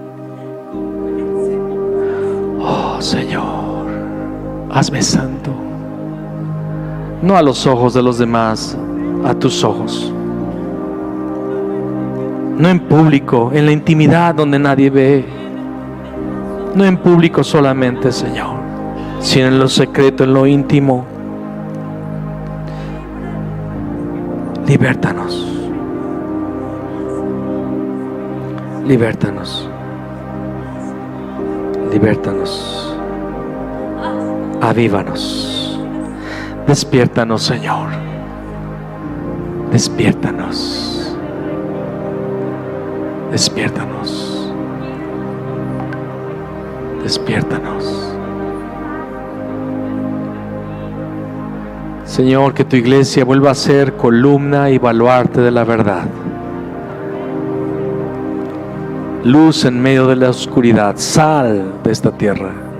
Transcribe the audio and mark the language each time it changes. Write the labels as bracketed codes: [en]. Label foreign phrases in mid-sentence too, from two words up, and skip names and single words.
[es] Oh Señor, hazme santo, no a los ojos de los demás, a tus ojos. No en público, en la intimidad donde nadie ve. No en público solamente, Señor, sino en lo secreto, en lo íntimo. Libértanos, libértanos, libértanos. Avívanos, despiértanos, Señor, despiértanos, despiértanos, despiértanos. Señor, que tu iglesia vuelva a ser columna y baluarte de la verdad, luz en medio de la oscuridad, sal de esta tierra.